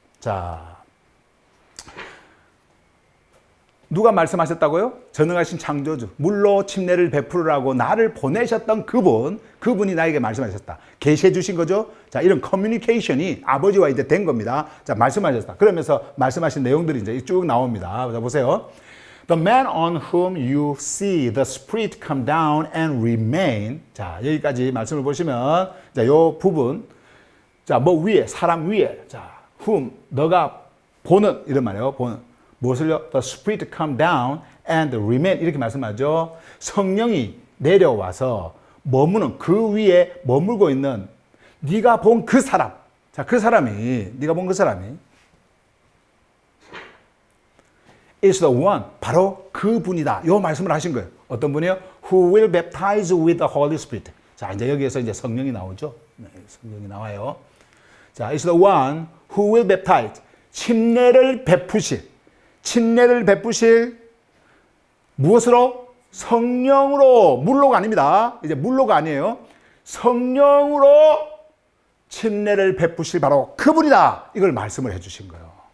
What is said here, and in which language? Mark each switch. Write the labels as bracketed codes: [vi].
[ko] 자, 누가 말씀하셨다고요? 전능하신 창조주, 물로 침례를 베풀으라고 나를 보내셨던 그분이 나에게 말씀하셨다. 계시해 주신 거죠? 자, 이런 커뮤니케이션이 아버지와 이제 된 겁니다. 자, 말씀하셨다. 그러면서 말씀하신 내용들이 이제 쭉 나옵니다. 자, 보세요. [en] The man on whom you see the Spirit come down and remain. [ko] 자, 여기까지 말씀을 보시면, 자, 요 부분. 자, 뭐 위에, 사람 위에. 자, whom, 너가 보는, 이런 말이에요. 보는. 무엇을요? [en] The Spirit come down and remain. [ko] 이렇게 말씀하죠. 성령이 내려와서 머무는 그 위에 머물고 있는 네가 본 그 사람. 자, 그 사람이, 네가 본 그 사람이 [en] is the one. [ko] 바로 그 분이다. 요 말씀을 하신 거예요. 어떤 분이요? [en] Who will baptize with the Holy Spirit. [ko] 자, 이제 여기에서 이제 성령이 나오죠. 네, 성령이 나와요. [en] 자, is the one who will baptize. [ko] 침례를 베푸실. 침례를 베푸실 무엇으로? 성령으로. 물로가 아닙니다. 이제 물로가 아니에요. 성령으로 침례를 베푸실 바로 그분이다. 이걸 말씀을 해주신 거예요.